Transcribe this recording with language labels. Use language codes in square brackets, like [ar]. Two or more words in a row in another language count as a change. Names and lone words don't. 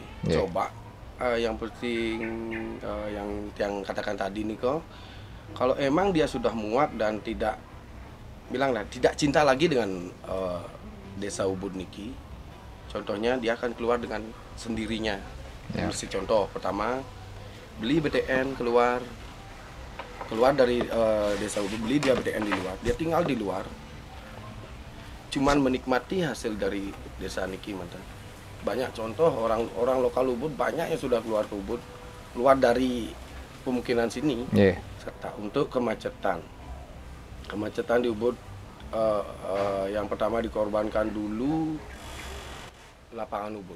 [id] Coba yang penting yang Tiang katakan tadi nih kok, kalau emang dia sudah muak dan tidak cinta lagi dengan desa Ubud Niki, contohnya dia akan keluar dengan sendirinya. Mesti contoh pertama, beli BTN keluar dari desa Ubud, beli dia BTN di luar, dia tinggal di luar, cuman menikmati hasil dari desa Niki mantan. Banyak contoh orang lokal Ubud banyak yang sudah keluar ke Ubud, keluar dari pemukiman sini. Serta untuk kemacetan di Ubud, yang pertama dikorbankan dulu lapangan Ubud.